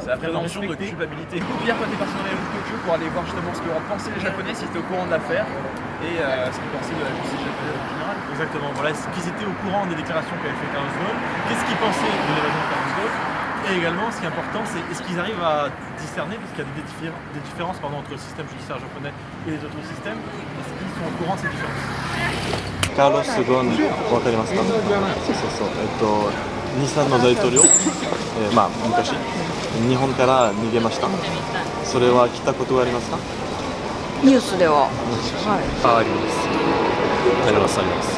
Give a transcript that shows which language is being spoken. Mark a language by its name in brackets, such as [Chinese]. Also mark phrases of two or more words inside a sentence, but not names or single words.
[French] C'est la présomption de culpabilité. Pierre, toi t'es parti dans les réseaux Tokyo pour aller voir justement ce que pensaient les Japonais, s'ils étaient au courant de l'affaire et ce qu'ils pensaient de la justice japonaise en général. Exactement, voilà, qu'ils étaient au courant des déclarations qu'avait fait Carlos Ghosn, qu'est-ce qu'ils pensaient de l'évasion de Carlos Ghosn, et également ce qui est important, c'est est-ce qu'ils arrivent à discerner, parce qu'il y a des différences entre le système judiciaire japonais et les autres systèmes, est-ce qu'ils sont au courant de ces différences? [Japanese] カーロス・ゴーン、わかりますか？そうそうそう。日産の大統領、昔日本から逃げました。それは聞いたことがありますか？ニュースでは。あります。ありますあります。